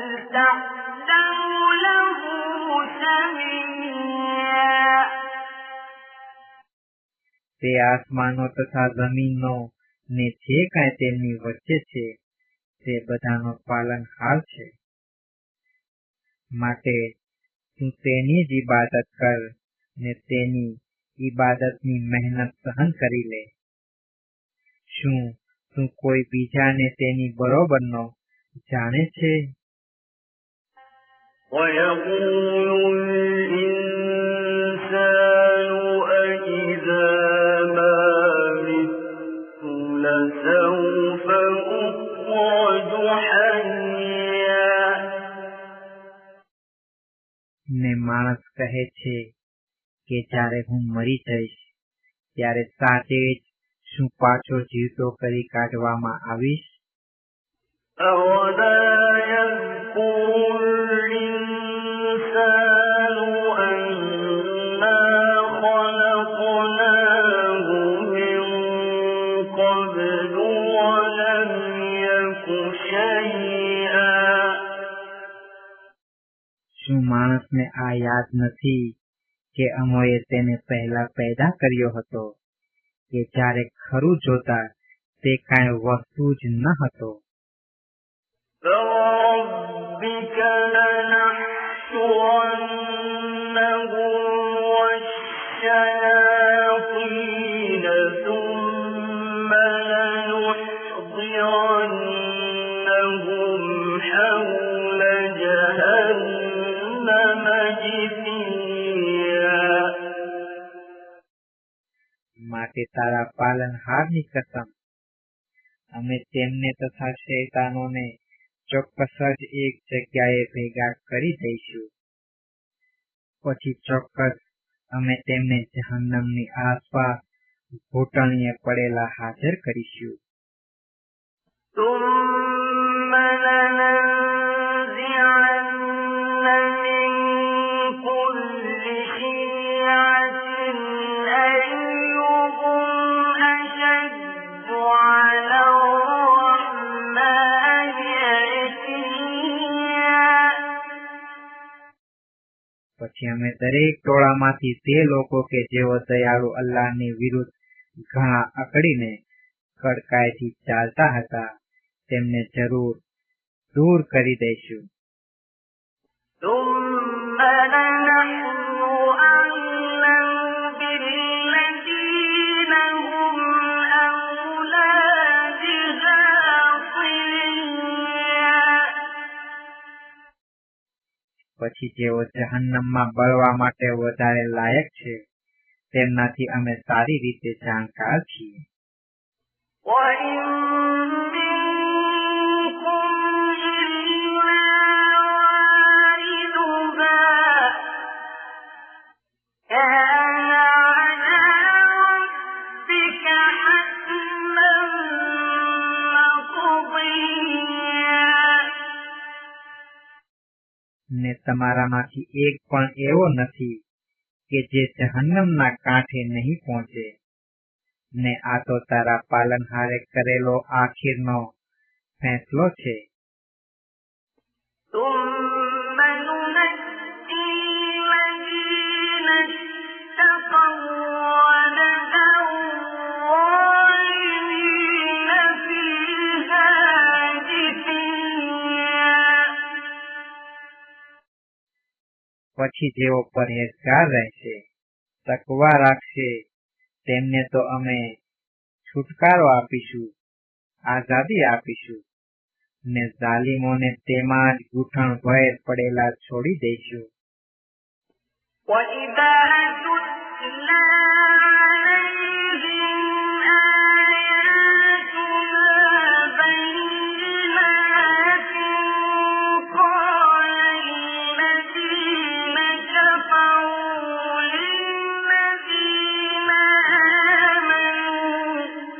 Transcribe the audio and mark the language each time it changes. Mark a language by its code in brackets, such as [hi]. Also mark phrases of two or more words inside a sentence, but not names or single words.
[ar] تحته له سميا [gu] તે આસમાનો તથા જમીનો ને જે કાંઈ તેમની વચ્ચે છે તે બધાનો પાલનહાર છે. માટે તું તેની જ ઇબાદત કર ને તેની ઇબાદતની મહેનત સહન કરી લે. શું તું કોઈ બીજાને તેની બરોબરનો જાણે છે? [ar] ويقول الإنسان أإذا ما مت لسوف أخرج حيا [gu] ને માણસ કહે છે કે જ્યારે હું મરી જઈશ ત્યારે સાચે જ શું પાછો જીવતો કરી કાઢવામાં આવીશ? [ar] أولا يذكر الإنسان أنا خلقناه من قبل ولم يك شيئا [gu] શું માણસને આ યાદ નથી કે અમોએ તેને પહેલા પેદા કર્યો હતો કે જ્યારે ખરું જોતા તે કાંઈ વસ્તુ જ ન હતો? [ar] فوربك لنحشرنهم والشياطين ثم لنحضرنهم حول جهنم جثيا [gu] માટે તારા પાલનહારની કસમ, અમે તેમને તથા શૈતાનોને ચોક્કસ જ એક જગ્યાએ ભેગા કરી દઈશું. પછી ચોક્કસ અમે તેમને જહન્નમની આસપાસ ઘૂંટણીએ પડેલા હાજર કરીશું. [ar] ثم لننزعن من كل شيعة أيهم أشد على الرحمن عتيا [gu] પછી અમે દરેક ટોળામાંથી તે લોકો કે જેઓ દયાળુ અલ્લાહની વિરુદ્ધ ઘણા અકડીને કડકાઈથી ચાલતા હતા તેમને જરૂર દૂર કરી દઈશું. [ar] ثم لنحن أعلم بالذين هم أولى بها صليا [gu] પછી જેઓ જહન્નમમાં બળવા માટે વધારે લાયક છે તેમનાથી અમે સારી રીતે જાણકાર છીએ. [ar] وإن منكم إلا واردها كان على ربك حتما مقضيا [gu] ને તમારામાંથી એક પણ એવો નથી કે જે જહન્નમના કાંઠે નહીં પહોંચે. ને આ તો તારા પાલનહારે કરેલો આખીરનો ફેંસલો છે. [ar] ثم ننجي الذين اتقوا ونذر الظالمين فيها جثيا [gu] પછી જેઓ પરહેજગાર રહેશે, તકવા રાખશે, તેમને તો અમે છુટકારો આપીશું, આઝાદી આપીશું, ને ઝાલિમોને તેમાં જ ગૂંઠણ ભેર પડેલા છોડી દઈશું. [ar] وإذا تتلى عليهم آياتنا بينات قال الذين كفروا للذين آمنوا